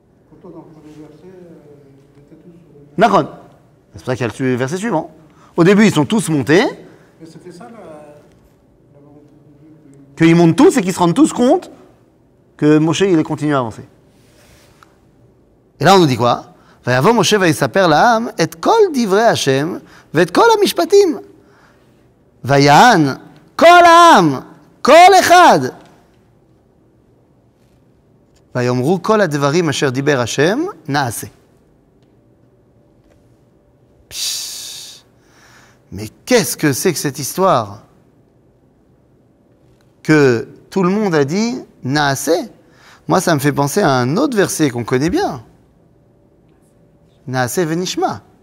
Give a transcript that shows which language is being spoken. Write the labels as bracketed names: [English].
[French] Pourtant, dans le premier verset, ils étaient tous sur le même. [Hebrew] Nachon. [French] C'est pour ça qu'il y a le verset suivant. Au début, ils sont tous montés. Mais c'était ça la volonté de Dieu. Qu'ils montent tous et qu'ils se rendent tous compte que Moshe, il continue à avancer. Et là, on nous dit quoi? [Hebrew] ויבוא משה ויספר לעם את כל דברי השם ואת כל המשפטים. ויען כל העם, כל אחד. ויאמרו כל הדברים אשר דיבר השם, נעשה. [French] Mais qu'est-ce que c'est que cette histoire? Que tout le monde a dit Naaseh. Moi, ça me fait penser à un autre verset qu'on connaît bien. Naaseh venishma.